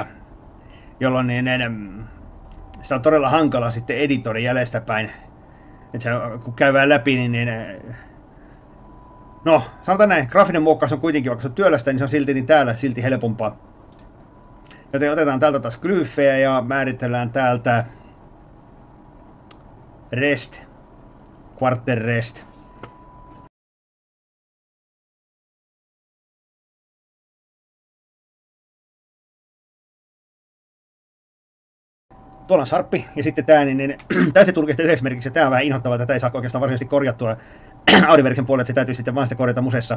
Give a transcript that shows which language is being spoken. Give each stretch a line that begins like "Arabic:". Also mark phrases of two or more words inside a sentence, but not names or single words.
Finnish: Jolloin sitä on todella hankala sitten editoida jäljestäpäin. Että kun käydään läpi, niin no, sanotaan näin, graafinen muokkaus on kuitenkin, vaikka se on työlästä, niin se on silti niin täällä silti helpompaa. Joten otetaan täältä taas glyfejä ja määritellään täältä
English: rest, quarter rest.
Finnish: Tuolla on sarppi, ja sitten tämä, niin tässä tulkitsee yhdeksi merkiksi, tämä on vähän inhottavaa, että tätä ei saa oikeastaan varsinaisesti korjattua Audiveriksen puolelle, että se täytyy sitten vaan sitä korjata Musessa.